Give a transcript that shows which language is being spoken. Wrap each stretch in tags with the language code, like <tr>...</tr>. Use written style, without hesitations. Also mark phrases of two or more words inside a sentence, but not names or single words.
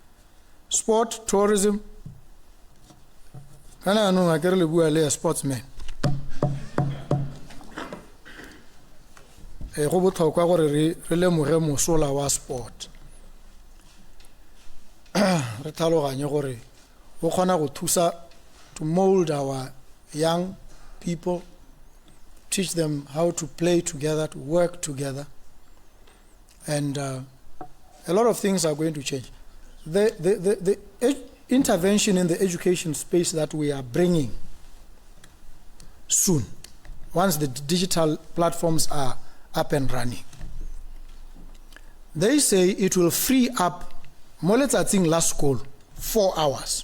<tn>Sport, tourism, kana no a ke re le bua le sportsman. Go botlhokwa gore re lemoge mosola wa sport. Re tlhaloganye gore go kgona go thusa</tn> <en>to mold our young people, teach them how to play together, to work together, and a lot of things are going to change. The intervention in the education space that we are bringing soon, once the digital platforms are up and running, they say it will free up last school 4 hours.</en>